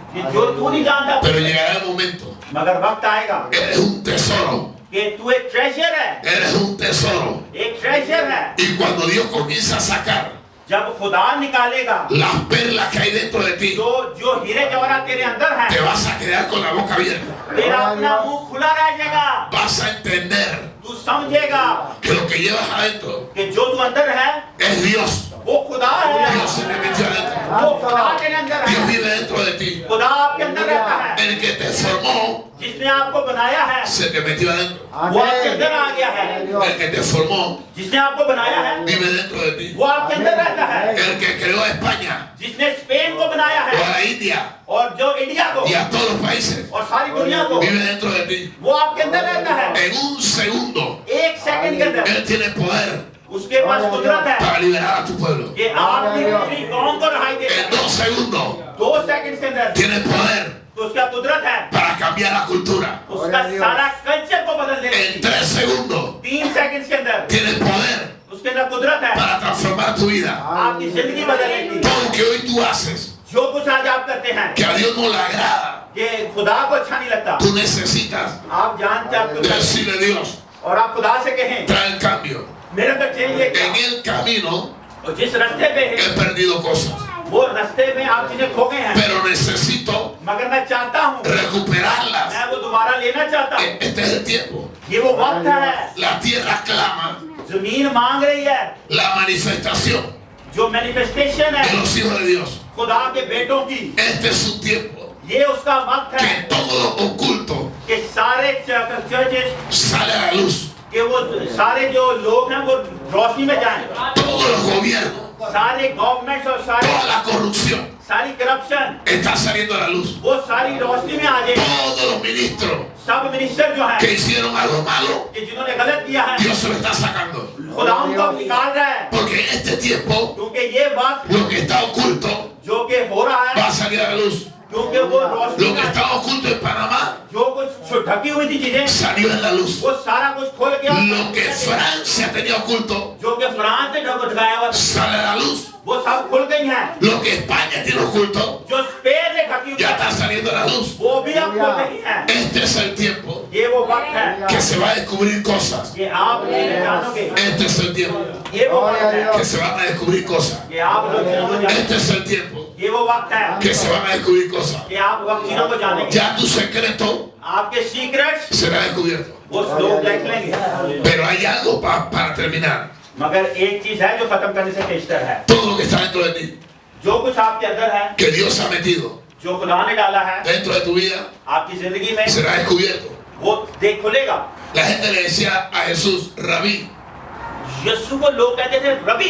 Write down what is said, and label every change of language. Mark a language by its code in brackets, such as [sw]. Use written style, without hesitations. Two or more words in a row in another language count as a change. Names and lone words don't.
[ur] کہ جو تو نہیں جانتا, [es] Pero llegará el momento. [ur] مگر وقت آئے گا [es] Eres un tesoro. [ur] کہ تو ایک ٹریژر ہے. [es] Eres un tesoro. [ur] ایک ٹریژر ہے. [es] Y cuando Dios comienza a sacar [ur] جب خدا نکالے گا [es] las perlas que hay dentro de ti, [ur] جو ہیرے جواہرات تیرے اندر [es] te [ur] है, [es] vas a quedar con la boca abierta. [ur] تیرا اپنا منہ کھلا رہ جائے گا. [es] Vas a entender [ur] تو سمجھے گا [es] que lo que llevas adentro [ur] کہ جو تو اندر ہے [es] es Dios. [ur] وہ خدا ہے. [es] Dios se te metió adentro. [ur] وہ خدا تیرے اندر [es] Dios [ur] है. [es] vive dentro de ti. [ur] خدا آپ کے اندر رہتا ہے. [es] El que te formó [ur] جس نے آپ کو بنایا ہے [es] se te metió adentro. [ur] وہ آپ کے اندر آ گیا ہے. [es] El que te formó [ur] جس نے آپ کو بنایا ہے [es] vive dentro de ti. [ur] وہ آپ کے اندر رہتا ہے. [es] El que creó a España [ur] جس نے سپین کو بنایا [es] o a [ur] है [es] la India [ur] اور جو انڈیا کو [es] y a todos los países [ur] اور ساری دنیا کو, [es] vive dentro de ti. [ur] وہ آپ کے اندر رہتا ہے. [es] En un segundo [ur] ایک سیکنڈ کے اندر [es] Él tiene poder [ur] اس کے پاس قدرت ہے [es] para liberar a tu pueblo. [ur] کہ آپ کی پوری قوم کو رہائی دے. [es] En 2 segundos [ur] 2 سیکنڈ کے اندر [es] tiene poder [ur] تو اس کا قدرت ہے [es] para cambiar la cultura. [ur] اس کا سارا کلچر کو بدل دینے [es] En [ur] की. [es] 3 segundos [ur] 3 سیکنڈ کے اندر [es] tiene poder [ur] اس کے اندر قدرت ہے [es] para transformar tu vida. [ur] آپ کی زندگی بدلنے کی. [es] Todo lo que hoy tú haces [ur] جو کچھ آج آپ کرتے ہیں [es] que a Dios no le agrada, [ur] کہ خدا کو اچھا نہیں لگتا, [es] tú necesitas [ur] آپ جانتے ہیں آپ کو کیا-- [es] decirle a Dios, [ur] اور آپ خدا سے کہیں [es] trae el cambio. [ur] میرے اندر چینج لے کے [es] En [ur] आओ. [es] el camino [ur] اور جس راستے پہ [es] he [ur] है [es] perdido cosas, [ur] وہ راستے میں آپ چیزیں کھو گئے ہیں, [es] pero necesito [ur] مگر میں چاہتا ہوں [es] recuperarlas. [ur] میں وہ دوبارہ لینا چاہتا ہوں. [es] Este es el tiempo. [ur] یہ وہ وقت ہے. [es] La tierra clama [ur] زمین مانگ رہی ہے [es] la manifestación [ur] جو مینیفیسٹیشن [es] de [ur] है [es] los hijos de Dios. [ur] خدا کے بیٹوں کی. [es] Este es un tiempo [ur] یہ اس کا وقت [es] que [ur] है [es] todo lo oculto [ur] کہ سارے چرچز [es] sale a la luz. [ur] کہ وہ سارے جو لوگ ہیں وہ روشنی میں جائیں. [es] Todos los gobiernos, [ur] سارے گورنمنٹس اور [es] toda la corrupción [ur] ساری کرپشن [es] está saliendo a la luz. [ur] وہ ساری روشنی میں آ جائے. [es] Todos los ministros [ur] سب منسٹر جو [es] que [ur] हैं [es] hicieron algo malo, [ur] کہ جنہوں نے غلط کیا ہے [es] Dios se lo está sacando. [ur] خدا ان کو نکال رہا ہے. [es] Porque en este tiempo [ur] کیونکہ یہ وقت [es] lo que está oculto [ur] جو کہ ہو رہا [es] va [ur] है [es] a salir a la luz. [ur] کیونکہ وہ روشنی [es] Lo que [ur] में [es] estaba oculto en Panamá [ur] جو کچھ ڈھکی ہوئی تھی چیزیں [es] salió en la luz. [ur] وہ سارا کچھ کھول کے [es] Lo que Francia tenía oculto [ur] جو کہ فرانس نے ڈھکایا ہوا تھا [es] sale a la luz. [ur] وہ سب کھل گئی ہیں. [es] Lo que España tiene oculto [ur] جو سپین نے ڈھکی ہوئی [es] ya [ur] थी [es] está saliendo a la luz. [ur] وہ بھی اب کھل گئی ہیں. [es] Este es el tiempo [ur] یہ وہ وقت ہے [es] que se va a descubrir cosas. [ur] کہ آپ چیزیں جانو گے. [es] Este es el tiempo [ur] یہ وہ وقت ہے [es] que se van a descubrir cosas. [ur] کہ آپ لوگ چیزوں کو جانیں گے. [es] Este es el tiempo [ur] یہ وہ وقت ہے [es] que se van a descubrir cosas. [ur] کہ آپ وقت چیزوں کو جانیں گے. [es] Ya tu secreto [ur] آپ کے سیکرٹس [es] será descubierto. [ur] وہ لوگ دیکھ لیں گے. [es] Pero hay algo para terminar. [ur] مگر ایک چیز ہے جو ختم کرنے سے بہتر ہے. [es] Todo lo que está dentro de ti, [ur] جو کچھ آپ کے اندر ہے [es] que Dios ha metido [ur] جو خدا نے ڈالا ہے [es] dentro de tu vida, [ur] آپ کی زندگی میں [es] será descubierto. [ur] وہ دیکھ کھلے گا. [es] La gente le decía a Jesús, Rabí, [ur] یسوع کو لوگ کہتے تھے ربی,